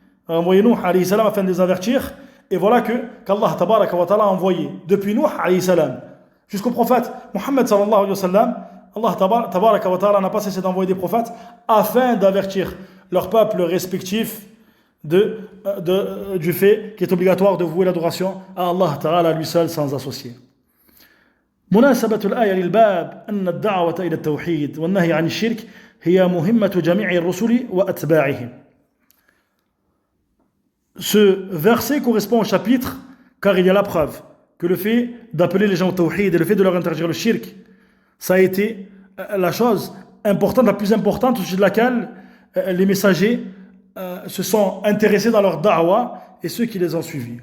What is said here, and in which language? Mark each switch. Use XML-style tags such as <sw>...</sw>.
<fr>A envoyé Nuh alayhi salam afin de les avertir. Et voilà qu'Allah Tabaraka wa Ta'ala a envoyé depuis Nuh alayhi salam jusqu'au prophète Muhammad sallallahu alayhi wa sallam. Allah Tabaraka wa Ta'ala n'a pas cessé d'envoyer des prophètes afin d'avertir leurs peuples respectifs du fait qu'il est obligatoire de vouer l'adoration à Allah Ta'ala lui seul sans associer.</fr> <ar>مناسبة الآية للباب أن الدعوة إلى التوحيد والنهي عن الشرك هي مهمة جميع الرسل وأتباعهم.</ar> <fr>Ce verset correspond au chapitre car il y a la preuve que le fait d'appeler les gens au tawhid et le fait de leur interdire le shirk, ça a été la chose importante, la plus importante au sujet de laquelle les messagers se sont intéressés dans leur da'wa et ceux qui les ont suivis.</fr>